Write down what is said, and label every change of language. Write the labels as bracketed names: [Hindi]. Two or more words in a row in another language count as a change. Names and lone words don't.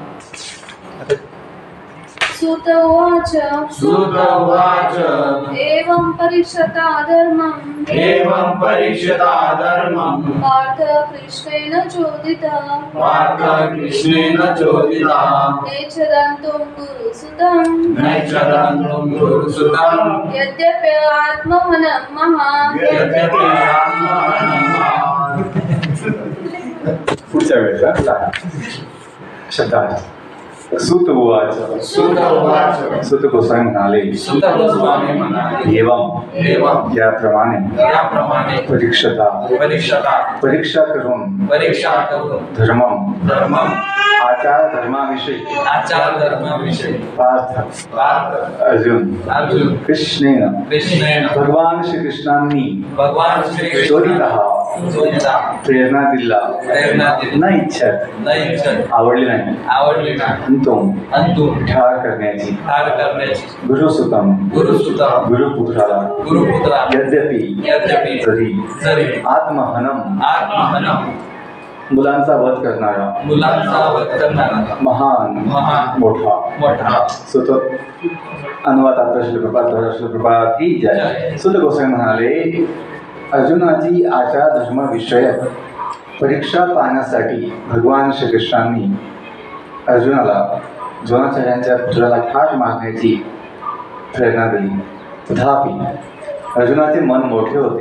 [Sanskrit] सूत उवाच एवं परीक्षिता धर्मम् पार्थकृष्णेन चोदिता नैच्छदन्तुं गुरुसुतं यद्यपि आत्महनं महान्। [Marathi] पुढच्या वेळेला शब्द आहे [Sanskrit] सूत उवाच [Marathi] सूत गोस्वामी म्हणाले एवं याप्रमाणे परीक्षा करून धर्मम आचार धर्माविषयी पार्थ अर्जुन कृष्णेन भगवान श्रीकृष्णांनी चोदितः प्रेरणा दिला [Sanskrit] न इच्छत [Marathi] आवडली नाही अंतुम ठार करण्याची गुरुसुतम गुरुपुत्राला यद्यपि जरी आत्महनम मुलांचा वध करणारा महान मोठा सुत अनुवाद श्लोककृपा की जय। सुत गोस्वामी म्हणाले अर्जुनाची आचार धर्म विषयक परीक्षा पाहण्यासाठी भगवान श्रीकृष्णांनी अर्जुनाला द्रोणाचार्यांच्या पुत्राला ठार मारण्याची प्रेरणा दिली। तथापि अर्जुनाचे मन मोठे होते।